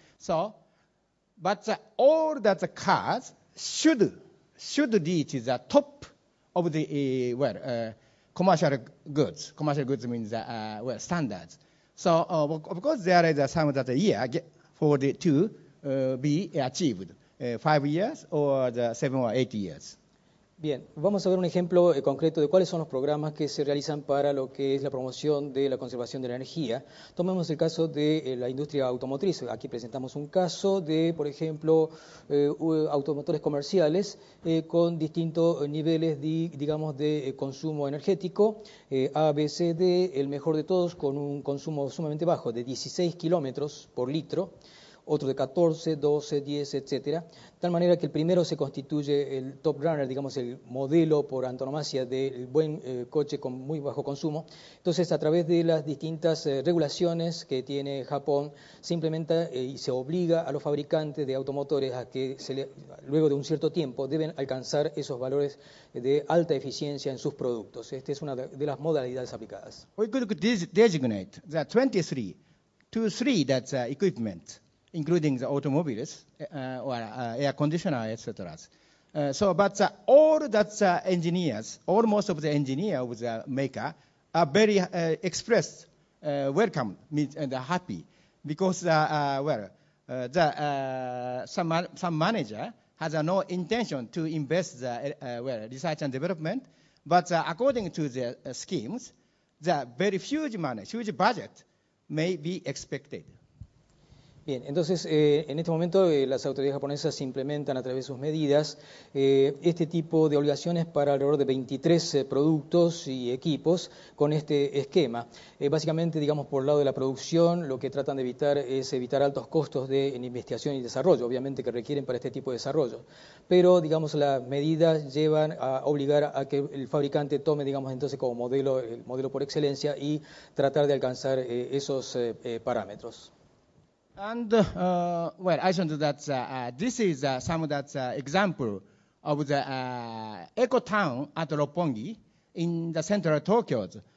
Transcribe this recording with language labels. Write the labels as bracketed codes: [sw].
[en] So, but all that the cars should reach the top of the commercial goods. Commercial goods means standards. So, of course, there is some that a year for the to be achieved, 5 years or 7 or 8 years. [es] Bien, vamos a ver un ejemplo concreto de cuáles son los programas que se realizan para lo que es la promoción de la conservación de la energía. Tomemos el caso de la industria automotriz. Aquí presentamos un caso de, por ejemplo, automotores comerciales con distintos niveles, digamos, de consumo energético. A, B, C, D, el mejor de todos con un consumo sumamente bajo de 16 kilómetros por litro. Otro de 14, 12, 10, etcétera, de tal manera que el primero se constituye el top runner, digamos el modelo por antonomasia del buen coche con muy bajo consumo. Entonces, a través de las distintas regulaciones que tiene Japón, se implementa y se obliga a los fabricantes de automotores a que luego de un cierto tiempo deben alcanzar esos valores de alta eficiencia en sus productos. Esta es una de las modalidades aplicadas. [en] We could designate the 23 that's equipment, including the automobiles or air conditioner, etc. But all that engineers, almost of the engineer of the maker, are very expressed welcome and happy because some manager has no intention to invest the research and development, but according to the schemes, the very huge money, huge budget may be expected. [es] Bien, entonces en este momento las autoridades japonesas implementan a través de sus medidas este tipo de obligaciones para alrededor de 23 productos y equipos con este esquema. Básicamente, digamos, por el lado de la producción, lo que tratan de evitar es evitar altos costos en investigación y desarrollo, obviamente que requieren para este tipo de desarrollo. Pero, digamos, las medidas llevan a obligar a que el fabricante tome, digamos, entonces como modelo, el modelo por excelencia y tratar de alcanzar esos parámetros. [en] And I think that this is some that example of the eco town at Roppongi in the central Tokyo.